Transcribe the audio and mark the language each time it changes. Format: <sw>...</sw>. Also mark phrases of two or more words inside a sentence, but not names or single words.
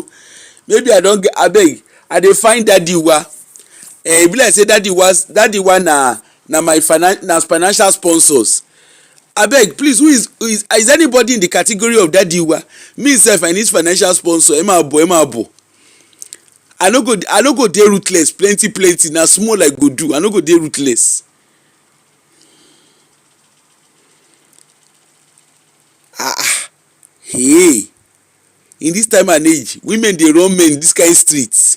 <pcm>Maybe I don get, abeg I dey find daddy wa. E be like say daddy wa na my financial sponsors. Abeg please, who is anybody in the category of daddy wa? Me sef I need financial sponsor.</pcm> <yo>Ẹ máa bọ̀.</yo> <pcm>I no go dey ruthless plenty, na small I go do. I no go dey ruthless. Hey, in this time and age, women dey run men this kind street.</pcm>